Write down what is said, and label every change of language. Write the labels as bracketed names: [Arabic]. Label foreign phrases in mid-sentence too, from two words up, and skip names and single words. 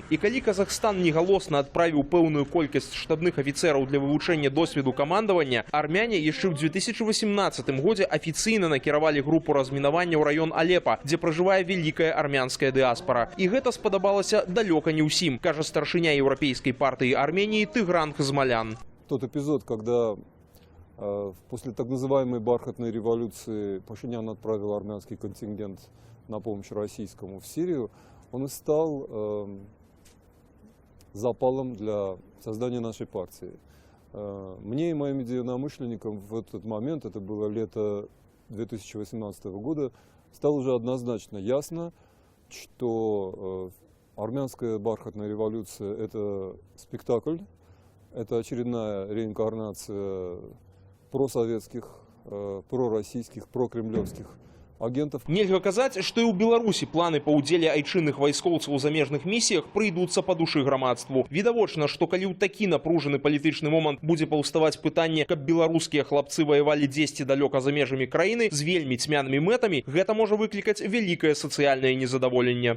[Belarusian] І калі Казахстан негалосна адправіў пэўную колькасць штабных афіцэраў для вывучэння досведу камандавання, армяне яшчэ ў 2018 годзе афіцыйна накіравалі групу размінавання ў раён Алепа, дзе пражывае вялікая армянская дыаспара. І гэта спадабалася далёка не ўсім, кажа старшыня Еўрапейскай партыі Армении Тыгран Хазмалян. [Russian] Тот эпизод, когда после так называемой бархатной революции Пашинян отправил армянский контингент на помощь российскому в Сирию, он и стал запалом для создания нашей партии. Мне и моим единомышленникам в этот момент, это было лето 2018 года, стало уже однозначно ясно, что армянская бархатная революция – это спектакль, это очередная реинкарнация просоветских, пророссийских, прокремлевских агентов. [Belarusian] Нельга казаць, што і ў Беларусі планы па ўдзеле айчынных вайскоўцаў у замежных місіях прыйдуцца па душы грамадству. Відавочна, што калі ў такі напружаны палітычны момант будзе паўставаць пытанне, каб беларускія хлапцы ваявалі дзесьці далёка за межамі краіны з вельмі цьмянымі мэтамі, гэта можа выклікаць вялікае сацыяльнае незадаволенне.